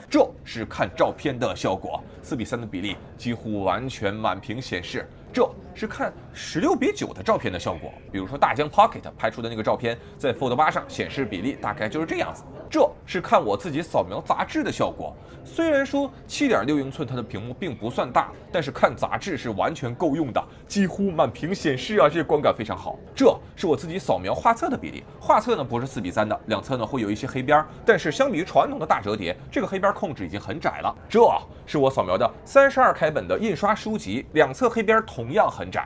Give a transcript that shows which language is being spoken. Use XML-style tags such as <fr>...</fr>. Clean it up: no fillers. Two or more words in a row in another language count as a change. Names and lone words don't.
<zh>這是看照片的效果，4:3的比例幾乎完全滿屏顯示。這是看16:9的照片的效果，比如說大疆 Pocket 拍出的那個照片，在 Fold 8上顯示比例大概就是這樣子。這是看我自己掃描雜誌的效果，雖然說7.6英寸它的屏幕並不算大，但是看雜誌是完全夠用的，幾乎滿屏顯示啊，這觀感非常好。這是我自己掃描畫冊的比例，畫冊呢不是4:3的，兩側呢會有一些黑邊，但是相比於傳統的大折疊，這個黑邊控制已經很窄了。這是我掃描的32開本的印刷書籍，兩側黑邊同樣很窄。</zh>